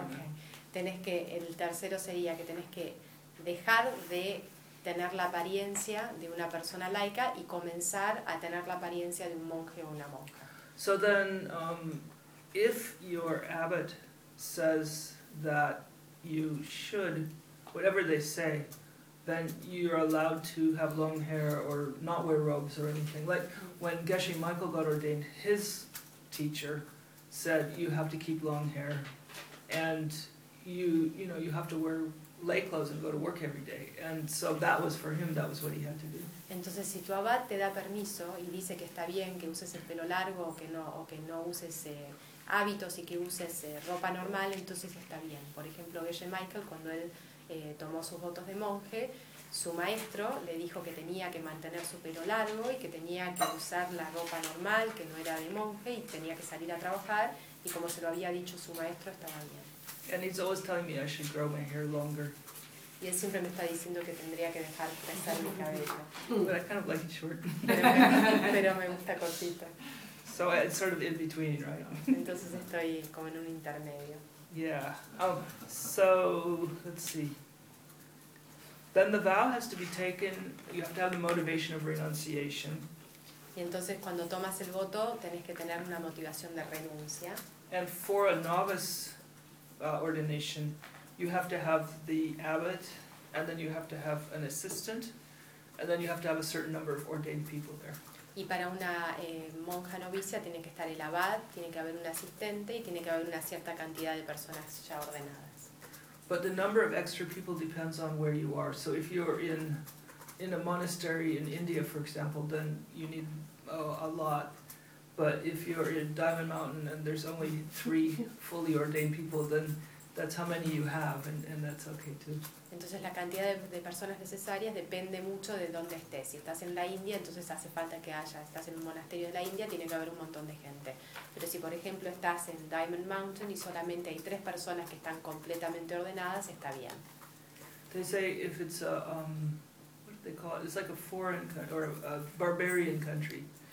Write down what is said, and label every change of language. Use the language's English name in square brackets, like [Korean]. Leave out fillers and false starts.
[English] okay nun. [Spanish] Tenés que, el tercero sería que tenés que dejar de tener la apariencia de una persona laica y comenzar a tener la apariencia de un monje o una monja. [English] So then, if your abbot says that you should, whatever they say, then you're allowed to have long hair or not wear robes or anything. Like when Geshe Michael got ordained, his teacher said you have to keep long hair and you have to wear lay clothes and go to work every day, and so that was for him, that was what he had to do. [Spanish] Entonces si tu abad te da permiso y dice que está bien que uses el pelo largo o que no uses hábitos y que uses ropa normal, entonces está bien. Por ejemplo, Geshe Michael, cuando él tomó sus votos de monje, su maestro le dijo que tenía que mantener su pelo largo y que tenía que usar la ropa normal, que no era de monje, y tenía que salir a trabajar, y como se lo había dicho su maestro, estaba bien. [English] And he's always telling me I should grow my hair longer. [Spanish] Y él siempre me está diciendo que tendría que dejar crecer mi cabello. [English] But I kind of like it short. [Spanish] Pero me gusta cortito. [English] So it's sort of in between, right? [Spanish] Entonces estoy como en un intermedio. [English] Yeah. Oh, so let's see. Then the vow has to be taken. You have to have the motivation of renunciation. [Spanish] Y entonces cuando tomas el voto, tenés que tener una motivación de renuncia. [English] And for a novice ordination, you have to have the abbot, and then you have to have an assistant, and then you have to have a certain number of ordained people there. [Spanish] Y para una monja novicia tiene que estar el abad, tiene que haber un asistente y tiene que haber una cierta cantidad de personas ya ordenadas. [English] But the number of extra people depends on where you are. So if you're in a monastery in India, for example, then you need a lot. But if you're in Diamond Mountain and there's only three fully ordained people, then that's how many you have, and that's okay too. [Spanish] Entonces la cantidad de personas necesarias depende mucho de dónde estés. Si estás en la India, entonces hace falta que haya. Si estás en un monasterio de la India, tiene que haber un montón de gente. Pero si, por ejemplo, estás en Diamond Mountain y solamente hay tres personas que están completamente ordenadas, está bien. [English] They say if it's a, what do they call it? It's like a foreign country or a barbarian country.